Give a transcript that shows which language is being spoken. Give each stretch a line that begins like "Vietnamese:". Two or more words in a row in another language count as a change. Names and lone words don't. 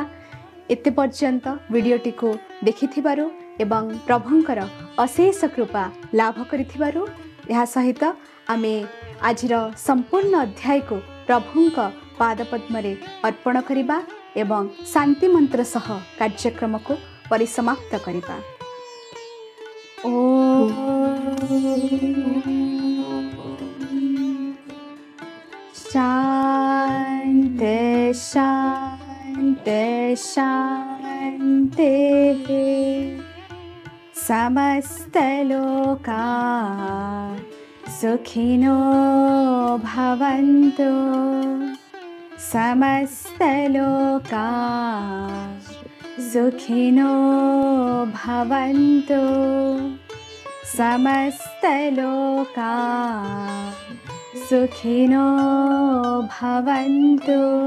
Odia: ଏତେ ପର୍ଯ୍ୟନ୍ତ ଭିଡ଼ିଓଟିକୁ ଦେଖିଥିବାରୁ ଏବଂ ପ୍ରଭୁଙ୍କର ଅଶେଷ କୃପା ଲାଭ କରିଥିବାରୁ। ଏହା ସହିତ ଆମେ ଆଜିର ସମ୍ପୂର୍ଣ୍ଣ ଅଧ୍ୟାୟକୁ ପ୍ରଭୁଙ୍କ ପାଦପଦ୍ମରେ ଅର୍ପଣ କରିବା ଏବଂ ଶାନ୍ତି ମନ୍ତ୍ର ସହ କାର୍ଯ୍ୟକ୍ରମକୁ ପରିସମାପ୍ତ କରିବା।
Sanskrit: शान्ति शान्ति शान्ति समस्तलोका सुखिनो भवन्तु समस्तलोका सुखिनो भवन्तु समस्तलोका सुखिनो भवन्तु।